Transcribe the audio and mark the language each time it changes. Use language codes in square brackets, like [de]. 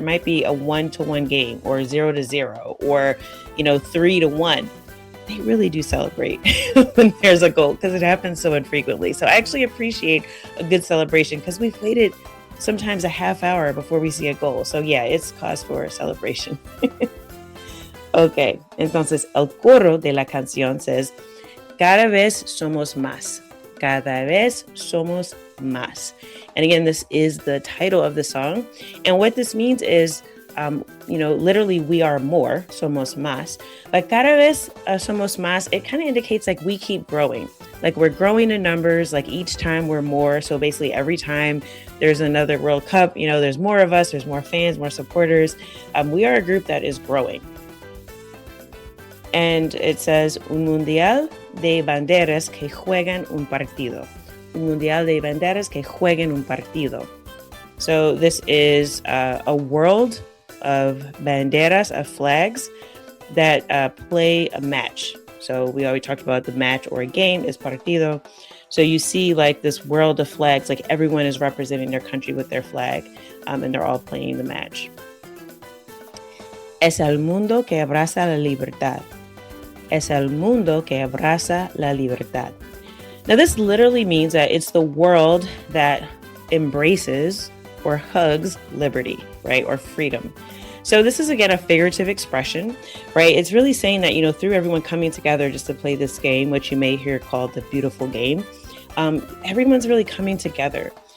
[en] There might be a 1-1 game or 0-0 or, 3-1. They really do celebrate when there's a goal because it happens so infrequently. So I actually appreciate a good celebration because we've waited sometimes a half hour before we see a goal. So yeah, it's cause for a celebration. [es] Okay, entonces el coro de la canción [en] says, [es] cada vez somos más. Cada vez somos más. [en] And again, this is the title of the song. And what this means is, literally we are more, [es] somos más. [en] But [es] cada vez somos más, [en] it kind of indicates like we keep growing. Like we're growing in numbers, like each time we're more. So basically every time there's another World Cup, there's more of us, there's more fans, more supporters. We are a group that is growing. And it says, [es] un mundial de banderas que juegan un partido. Un mundial de banderas que juegan un partido. [en] So this is a world of banderas, of flags that play a match. So we already talked about the match or a game is partido. So you see like this world of flags, like everyone is representing their country with their flag, and they're all playing the match. [es] Es el mundo que abraza la libertad. Es el mundo que abraza la libertad. [en] Now this literally means that it's the world that embraces or hugs liberty, right? Or freedom. So this is, again, a figurative expression, right? It's really saying that, through everyone coming together just to play this game, which you may hear called the beautiful game, everyone's really coming together.